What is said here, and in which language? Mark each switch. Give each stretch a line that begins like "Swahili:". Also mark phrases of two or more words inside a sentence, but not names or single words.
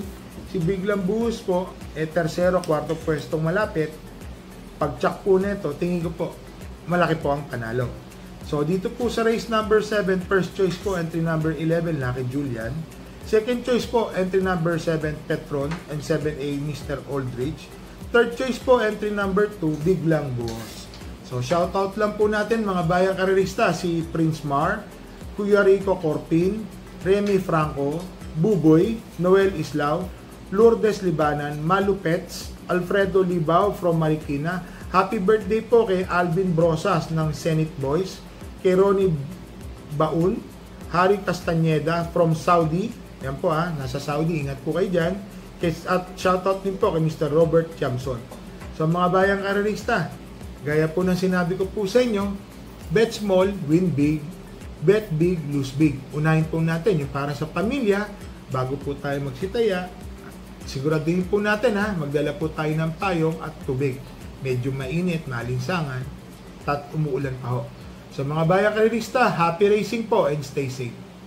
Filipino: Si Biglang Buhos po, tersero, kwarto pwestong malapit. Pag-check po nito, tingin ko po, malaki po ang panalo. So, dito po sa
English: race number 7, first choice
Filipino: po,
English: entry number 11,
Filipino: Lucky Julian.
English: Second choice
Filipino: po,
English: entry number 7,
Filipino: Petron,
English: and 7A, Mr. Aldridge. Third choice
Filipino: po,
English: entry number 2,
Filipino: Biglang Buhos. So, shoutout lang po natin, mga bayang karerista, si Prince Mar, Kuya Rico Corpin, Remy Franco, Buboy, Noel Islao, Lourdes Libanan, Malu Pets, Alfredo Libao from Marikina.
English: Happy birthday
Filipino: po kay Alvin Brosas ng Senate Boys, kay Ronnie Baun, Harry Castañeda from Saudi. Yan po nasa Saudi, ingat po kayo dyan. At shoutout din po kay Mr. Robert Jamson. So mga bayang karerista, gaya po ng sinabi ko po sa inyo,
English: bet small, win big, Bet big, lose big.
Filipino: Unahin po natin yung para sa pamilya, bago po tayo magsitaya, siguraduhin po natin magdala po tayo ng payong at tubig. Medyo mainit, malinsangan, at umuulan pa ho. Sa mga bayang karerista,
English: happy racing
Filipino: po and
English: stay safe.